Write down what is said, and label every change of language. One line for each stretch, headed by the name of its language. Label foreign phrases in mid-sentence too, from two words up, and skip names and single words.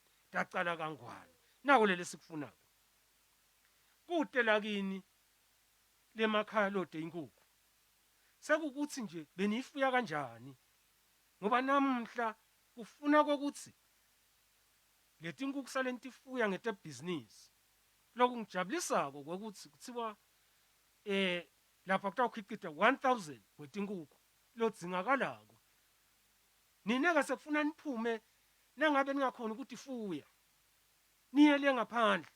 Swati: Taqala kangwane. Nako leli sikufunako. Kude kini lemakhaya lode inkukhu. Sekukuthi nje benifuya kanjani? Ngoba namhla kufuna ukuthi leti inkukhu salentifuya ngete business. Lokhu ngijabulisako ukuthi kuthiwa lapha kutawukhicita 1000 kwetinkukhu lodzingakalako. Nineke sekufuna niphume nangabe ningakhona ukuthi ifuya. Niyele ngaphandle.